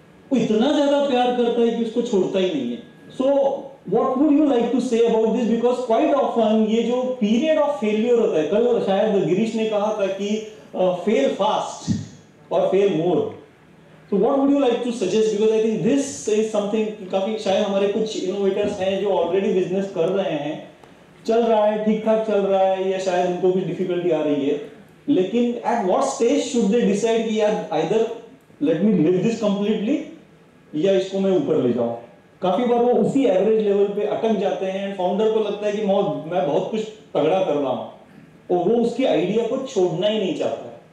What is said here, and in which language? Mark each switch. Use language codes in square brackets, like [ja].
[hi] वो इतना ज्यादा प्यार करता है कि उसको छोड़ता ही नहीं है. [en] So what would you like to say about this? Because quite often [hi] ये जो [en] period of failure [hi] होता है, कल शायद गिरीश ने कहा था कि [en] fail fast or fail more. So what would you like to suggest? Because I think this is something [hi] काफी शायद हमारे कुछ innovators हैं जो already business कर रहे हैं, चल रहा है, ठीक ठाक चल रहा है, या शायद उनको भी difficulty आ रही है, लेकिन [en] at what stage should they decide [hi] कि यार [en] either let me live this completely [hi] या इसको मैं ऊपर ले जाऊं? काफी बार वो उसी एवरेज लेवल पे अटक जाते हैं. फाउंडर को लगता है कि मैं बहुत कुछ तगड़ा कर रहा हूं और वो उसकी आइडिया को छोड़ना ही नहीं चाहता.